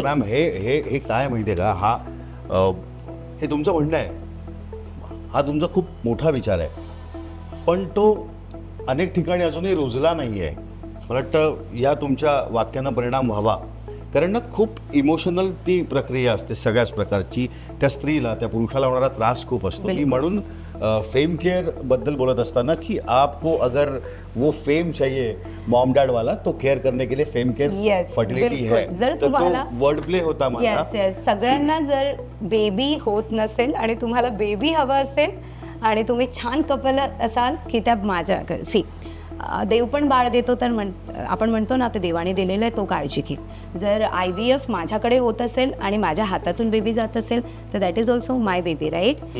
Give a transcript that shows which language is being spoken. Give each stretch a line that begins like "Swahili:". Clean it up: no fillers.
Marathi: Ma'am हे काय माहिती आहे का, हा हे तुमचं म्हणणं आहे, हा तुमचा खूप मोठा विचार आहे, पण तो अनेक ठिकाणी अजूनही रुजला नाही आहे. मला वाटतं या तुमच्या वाक्यानं परिणाम व्हावा, कारण ना खूप इमोशनल ती प्रक्रिया असते सगळ्याच प्रकारची. त्या स्त्रीला, त्या पुरुषाला होणारा त्रास खूप असतो. की म्हणून फेम केअर बद्दल बोलत असताना की
Hindi: आपको अगर वो फेम चाहिए मॉम डॅड वाला, तो केअर करने के लिए फेम केअर फर्टिलिटी है.
Marathi: जर तर तो तुम्हाला वर्ड प्ले होता माझा. येस सगळ्यांना जर बेबी होत नसेल आणि तुम्हाला बेबी हवं असेल आणि तुम्ही छान कपल असाल की त्या माझ्या देव पण बाळ देतो, तर आपण म्हणतो ना ते देवाने दिलेलं आहे, तो काळजी घे. जर IVF माझ्याकडे होत असेल आणि माझ्या हातातून बेबी जात असेल तर
English: that is also my baby,
Marathi: right.